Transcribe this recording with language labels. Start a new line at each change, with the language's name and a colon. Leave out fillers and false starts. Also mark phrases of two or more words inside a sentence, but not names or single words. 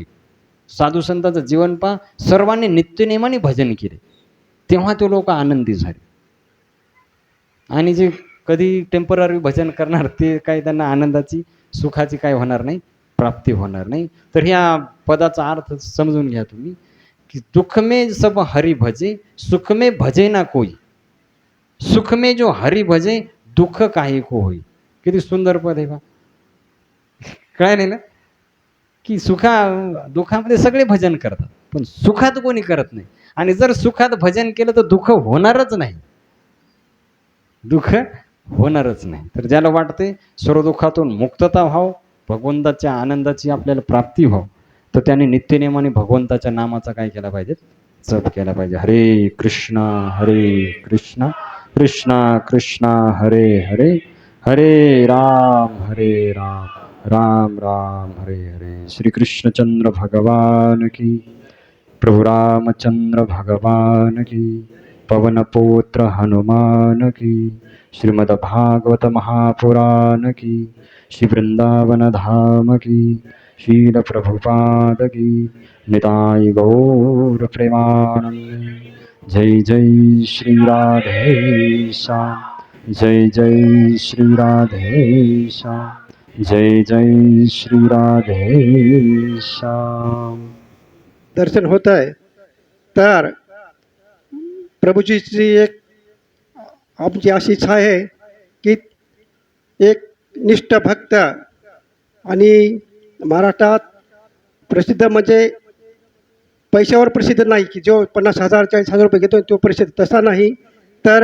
Marathi: साधू संतांचं जीवन पहा, सर्वांनी नित्यनेमाने भजन केले तेव्हा ते लोक आनंदी झाले. आणि जे कधी टेम्पररी भजन करणार ते काही त्यांना आनंदाची सुखाची काय होणार नाही, प्राप्ती होणार नाही. तर ह्या पदाचा अर्थ समजून घ्या तुम्ही, की
Hindi: दुःख में सब हरि भजे, सुख में भजे ना कोई, सुख में जो हरि भजे दुःख काही को होई.
Marathi: किती सुंदर पद आहे बा. कळाले ना, की दुःखामध्ये सगळे भजन करतात पण सुखात कोणी करत नाही. आणि जर सुखात भजन केलं तर दुःख होणारच नाही, दुःख होणारच नाही. तर ज्याला वाटते सर्व दुःखातून मुक्तता व्हाव, भगवंताच्या आनंदाची आपल्याला प्राप्ती व्हाव, तर त्याने नित्यनेमाने भगवंताच्या नामाचा काय केला पाहिजे, जप केला पाहिजे.
Sanskrit: हरे कृष्णा कृष्णा कृष्णा हरे हरे, हरे राम राम राम हरे हरे.
Hindi: श्री कृष्णचंद्र भगवान की, प्रभु रामचंद्र भगवान की, पवन पुत्र हनुमान की, श्रीमद् भागवत महापुराण की, श्री वृंदावन धाम की, शील प्रभुपाद की, निताय गौर प्रेमानंद. जय जय श्री राधे श्याम, जय जय श्री राधे श्याम, जय जय श्री राधे श्याम.
Marathi: दर्शन होत आहे. तर प्रभूजीची एक आमची अशी इच्छा आहे की एक निष्ठ भक्त आणि महाराष्ट्रात प्रसिद्ध म्हणजे पैशावर प्रसिद्ध नाही की जो 50,000 40,000 रुपये घेतो तो प्रसिद्ध, तसा नाही.